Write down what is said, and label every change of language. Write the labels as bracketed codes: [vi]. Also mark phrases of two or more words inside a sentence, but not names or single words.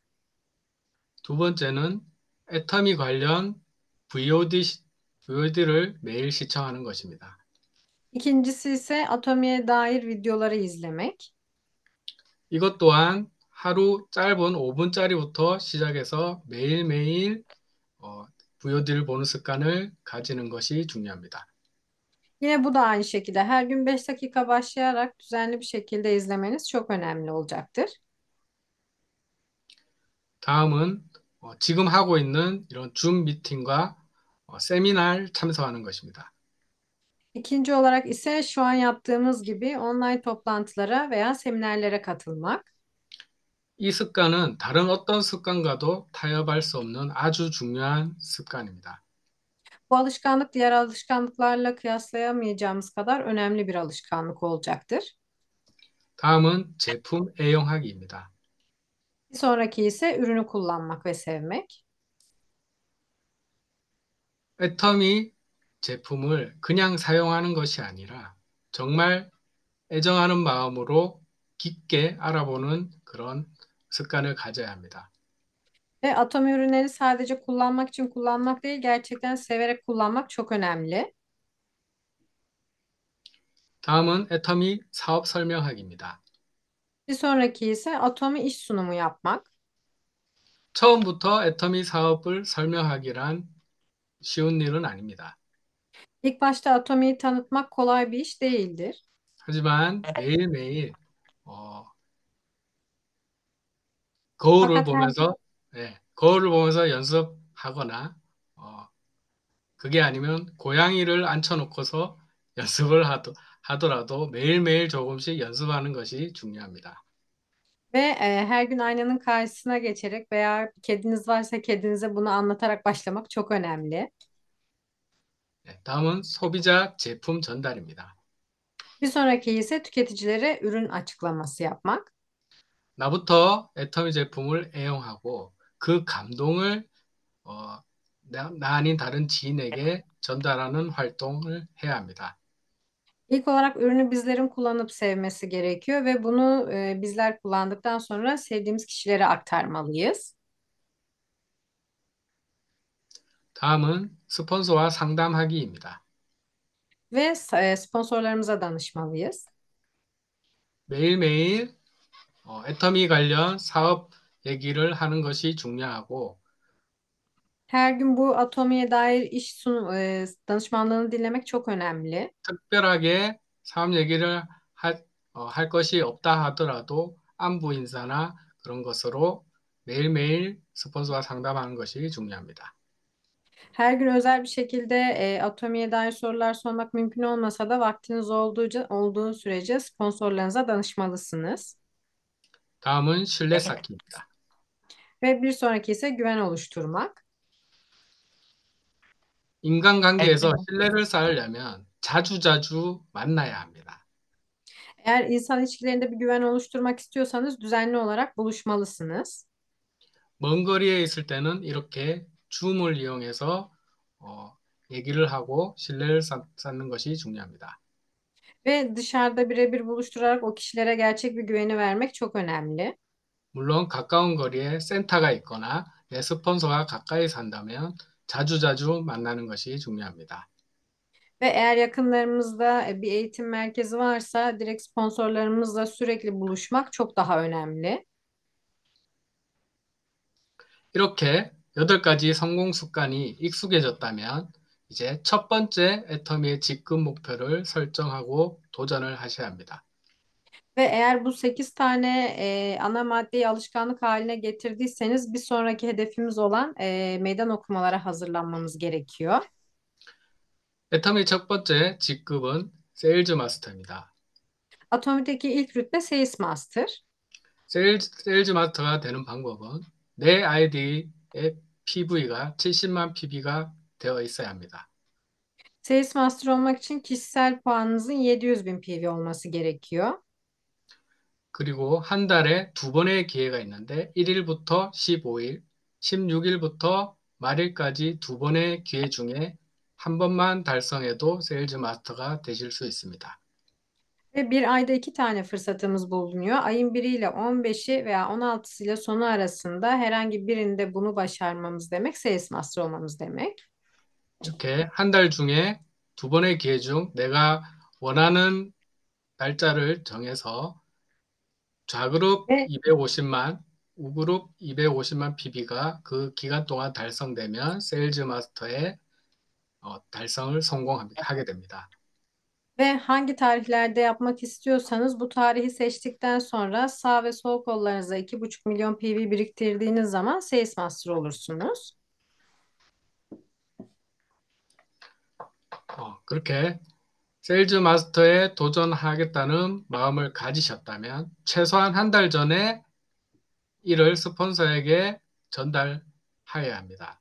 [ko] 두 번째는 애터미 관련 VOD를 매일 시청하는 것입니다. [tr] İkincisi ise Atomi'ye dair videoları izlemek. [ko] 이것 또한 하루 짧은 5분짜리부터 시작해서 매일매일 VOD를 보는 습관을 가지는 것이 중요합니다. [tr] Yine bu da aynı şekilde her gün 5 dakika başlayarak düzenli bir şekilde izlemeniz çok önemli olacaktır. [ko] 다음은 지금 하고 있는 이런 줌 미팅과 세미나를 참석하는 것입니다. [tr] İkinci olarak ise şu an yaptığımız gibi online toplantılara veya seminerlere katılmak. [ko] 이 습관은 다른 어떤 습관과도 타협할 수 없는 아주 중요한 습관입니다. [tr] Bu alışkanlık diğer alışkanlıklarla kıyaslayamayacağımız kadar önemli bir alışkanlık olacaktır. [ko] 다음은 제품 애용하기입니다. [tr] Bir sonraki ise ürünü kullanmak ve sevmek. [ko] 애터미 제품을 그냥 사용하는 것이 아니라 정말 애정하는 마음으로 깊게 알아보는 그런 습관을 가져야 합니다. [tr] Ve Atomi ürünleri sadece kullanmak için kullanmak değil, gerçekten severek kullanmak çok önemli. [ko] 다음은 애터미 사업 설명하기입니다. [tr] Bir sonraki ise Atomi iş sunumu yapmak. [ko] 처음부터 애터미 사업을 설명하기란 쉬운 일은 아닙니다. [tr] İlk başta Atomi'yi tanıtmak kolay bir iş değildir. [ko] 하지만 매일매일 어, 거울을 [tr] Fakat her [ko] 보면서 거울을 보면서 연습하거나 그게 아니면 고양이를 앉혀놓고서 연습을 하더라도 매일매일 조금씩 연습하는 것이 중요합니다. [tr] her gün aynanın karşısına geçerek veya kediniz varsa kedinize bunu anlatarak başlamak çok önemli. [ko] 네, 다음은 소비자 제품 전달입니다. [tr] Bir sonraki ise tüketicilere ürün açıklaması yapmak. [ko] 나부터 애터미 제품을 애용하고 그 감동을 어, 나 아닌 다른 지인에게 전달하는 활동을 해야 합니다. [tr] İlk olarak ürünü bizlerin kullanıp sevmesi gerekiyor ve bunu bizler kullandıktan sonra sevdiğimiz kişilere aktarmalıyız. [ko] 다음은 스폰서와 상담하기입니다. [tr] Ve sponsorlarımıza danışmalıyız. [ko] 매일매일 애터미 관련 사업 얘기를 하는 것이 중요하고 [tr] Her gün bu atomiye dair danışmanlığını dinlemek çok önemli. [ko] 특별하게 사업 얘기를 할 것이 없다 하더라도 안부 인사나 그런 것으로 매일매일 스폰서와 상담하는 것이 중요합니다. [tr] Her gün özel bir şekilde atomiye dair sorular sormak mümkün olmasa da vaktiniz olduğu sürece sponsorlarınıza danışmalısınız. [ko] 다음은 신뢰 쌓기입니다. [tr] Ve bir sonraki ise güven oluşturmak. [ko] 인간관계에서 신뢰를 쌓으려면 자주자주 만나야 합니다. [tr] Eğer insan ilişkilerinde bir güven oluşturmak istiyorsanız düzenli olarak buluşmalısınız. [ko] 먼 거리에 있을 때는 이렇게 줌을 이용해서 얘기를 하고 신뢰를 쌓는 것이 중요합니다. [tr] Ve dışarıda birebir buluşturarak o kişilere gerçek bir güveni vermek çok önemli. [ko] 물론 가까운 거리에 센터가 있거나 내 스폰서가 가까이 산다면 자주자주 만나는 것이 중요합니다. [tr] Ve eğer yakınlarımızda bir eğitim merkezi varsa direkt sponsorlarımızla sürekli buluşmak çok daha önemli. [ko] 이렇게 8가지 성공 습관이 익숙해졌다면 이제 첫 번째 애터미의 직급 목표를 설정하고 도전을 하셔야 합니다. [tr] Ve eğer bu 8 tane ana maddeyi alışkanlık haline getirdiyseniz bir sonraki hedefimiz olan meydan okumalara hazırlanmamız gerekiyor. [ko] 애터미 첫 번째 직급은 세일즈 마스터입니다. [tr] Atomideki ilk rütbe Sales Master. [ko] 세일즈 마스터가 되는 방법은 내 아이디의 PV가 70만 PV가 되어 있어야 합니다. [tr] Sales Master olmak için kişisel puanınızın 700 bin PV olması gerekiyor. [ko] 그리고 한 달에 두 번의 기회가 있는데 1일부터 15일, 16일부터 말일까지 두 번의 기회 중에 한 번만 달성해도 세일즈 마스터가 되실 수 있습니다. [tr] Ve bir ayda 2 tane fırsatımız bulunuyor. Ayın 1 ile 15'i veya 16'sı ile sonu arasında herhangi birinde bunu başarmamız demek, Sales Master olmamız demek. [ko] 이렇게 한 달 중에 두 번의 기회 중 내가 원하는 날짜를 정해서 좌그룹 [tr] Ve [ko] 250만, 우그룹 250만 PB가 그 기간 동안 달성되면 세일즈 마스터의 달성을 성공하게 됩니다. [tr] Ve hangi tarihlerde yapmak istiyorsanız bu tarihi seçtikten sonra sağ ve sol kollarınıza 2,5 milyon PV biriktirdiğiniz zaman Sales Master olursunuz. [ko] 그렇게 세일즈 마스터에 도전하겠다는 마음을 가지셨다면 최소한 한 달 전에 이를 스폰서에게 전달해야 합니다.